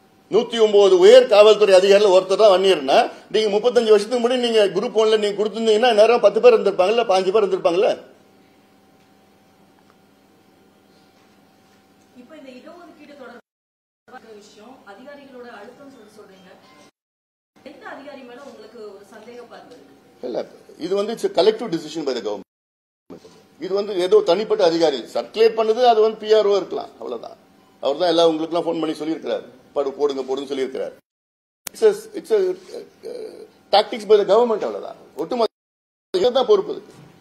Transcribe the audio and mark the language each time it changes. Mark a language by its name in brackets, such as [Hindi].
[Tamil] 109 உயர் காவல்துறை அதிகாரிகள் ஒருத்தர் தான் வன்னியர்னா, நீங்க 35 வருஷத்துக்கு முன்னாடி நீங்க குரூப் 1ல நீங்க கொடுத்திருந்தீங்கன்னா நேரம் 10 பேர் இருந்திருப்பாங்கல்ல, 5 பேர் இருந்திருப்பாங்கல்ல. இப்ப இந்த இடஒதுக்கீடு தொடர்பான விஷயம் அதிகாரிகளோட அழுத்தம் சொல்றீங்க, எந்த அதிகாரி மேல உங்களுக்கு ஒரு சந்தேக பார்வை இருக்கு? இல்ல, இது [English] It's a collective decision by the government. [Tamil] இது வந்து ஏதோ தனிப்பட்ட அதிகாரி சர்க்குலேட் பண்ணது, அது வந்து பிஆர்ஓ இருக்கலாம், அவ்வளவுதான். அவர் தான் எல்லாம் உங்களுக்கு ஃபோன் பண்ணி சொல்லியிருக்கிறார், போடுன்னு சொல்லியிருக்கிறார். [English] it's tactics by the government, [Tamil] அவ்வளவுதான். ஒட்டுமொத்த தான் பொறுப்பு இருக்கு.